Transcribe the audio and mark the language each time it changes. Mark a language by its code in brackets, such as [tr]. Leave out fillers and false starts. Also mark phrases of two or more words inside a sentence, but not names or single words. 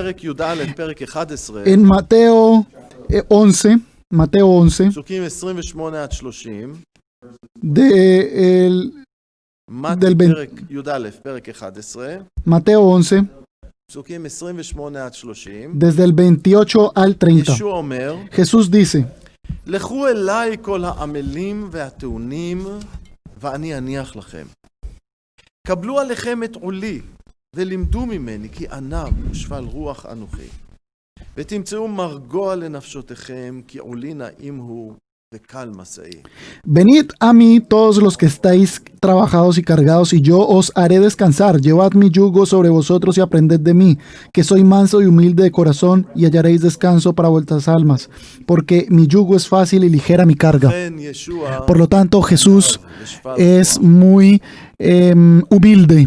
[es] En Mateo 11, Mateo 11, desde el 28 al 30. Jesús dice: [he] קבלו עליכם את עולי ולימדו ממני כי ענב ושפל רוח אנוכי ותמצאו מרגוע לנפשותיכם כי עולי נעים הוא וקל משאי. [es] Venid a mí todos los que estáis trabajados y cargados, y yo os haré descansar. Llevad mi yugo sobre vosotros y aprended de mí, que soy manso y humilde de corazón, y hallaréis descanso para vuestras almas, porque mi yugo es fácil y ligera mi carga. Por lo tanto, Jesús es muy humilde.